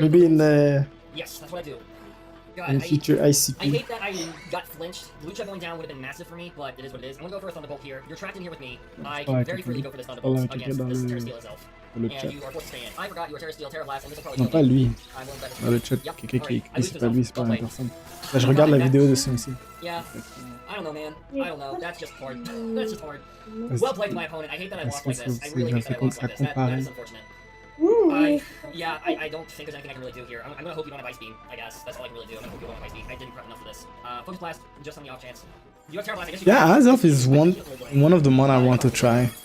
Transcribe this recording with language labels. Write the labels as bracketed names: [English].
[English] Maybe in the... Yes, that's what I do. God, in future ICP. I hate that I got flinched. Lucha going down would have been massive for me, but it is what it is. I'm gonna go for a Thunderbolt here. You're trapped in here with me. I can very freely go for this Thunderbolt against this Terra Steel itself. And you are forced to stay in. I forgot you were Terra Steel, Terra Blast, and this will probably [French] Non, pas lui. Dans le chat, quelqu'un qui écrit, c'est pas lui, c'est pas la personne. Là, je regarde la vidéo de Symphony. [English] Yeah. I don't know, man. I don't know. That's just hard. That's just hard. Well played to my opponent. I hate that I lost like this. I really hate that I lost like this. That is unfortunate. I don't think there's anything I can really do here. I'm gonna hope you don't have Ice Beam, I guess. That's all I can really do. I'm gonna hope you don't have Ice Beam. I didn't prep enough for this. Focus Blast, just on the off chance. You have Terra Blast, I guess you Yeah, Azelf is one of the mon I want to try.